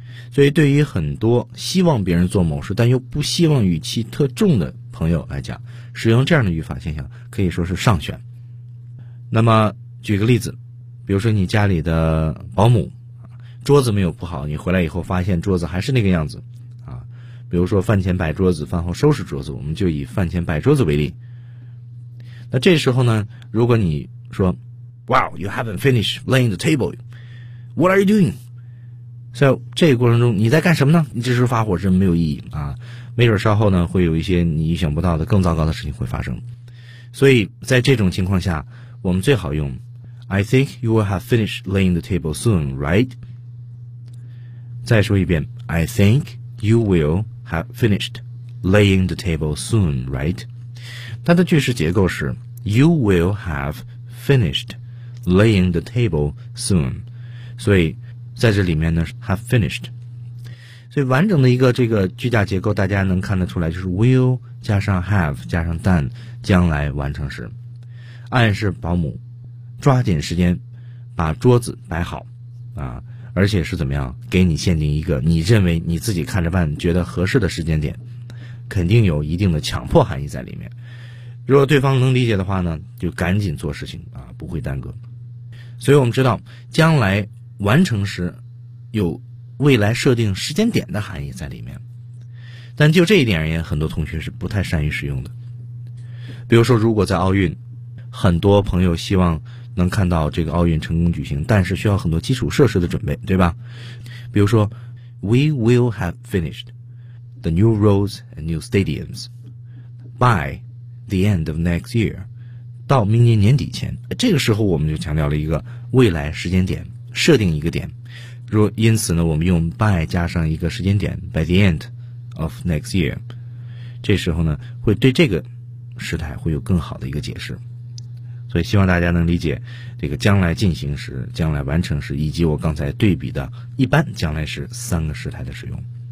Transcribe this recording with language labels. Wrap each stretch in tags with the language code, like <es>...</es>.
<zh>所以对于很多希望别人做某事但又不希望语气特重的朋友来讲，使用这样的语法现象可以说是上选。那么举个例子，比如说你家里的保姆桌子没有铺好，你回来以后发现桌子还是那个样子，比如说饭前摆桌子，饭后收拾桌子，我们就以饭前摆桌子为例。那这时候呢，如果你说</zh> <en>Wow, you haven't finished laying the table, what are you doing?</en> <zh>So 这个过程中你在干什么呢？你这时候发火是没有意义啊，没准稍后呢会有一些你意想不到的更糟糕的事情会发生。所以在这种情况下我们最好用</zh> <en>I think you will have finished laying the table soon, right?</en> <zh>再说一遍</zh> <en>I thinkYou will have finished laying the table soon, right?</en> <zh>它的句式结构是</zh> <en>You will have finished laying the table soon.</en> <zh>所以在这里面呢 have finished. 所以完整的一个这个句架结构大家能看得出来，就是 will 加上 have 加上 done 将来完成时，暗示保姆抓紧时间把桌子摆好啊，而且是怎么样给你限定一个你认为你自己看着办觉得合适的时间点，肯定有一定的强迫含义在里面。如果对方能理解的话呢，就赶紧做事情啊，不会耽搁。所以我们知道将来完成时有未来设定时间点的含义在里面，但就这一点而言很多同学是不太善于使用的。比如说如果在奥运，很多朋友希望能看到这个奥运成功举行，但是需要很多基础设施的准备，对吧？</zh> <en>比如说 We will have finished the new roads and new stadiums by the end of next year，</en> <zh>到明年年底前。这个时候我们就强调了一个未来时间点，设定一个点。若因此呢，我们用 by 加上一个时间点</zh> <en>by the end of next year，</en> <zh>这时候呢会对这个时态会有更好的一个解释。所以希望大家能理解这个将来进行时、将来完成时以及我刚才对比的一般将来时三个时态的使用。</zh>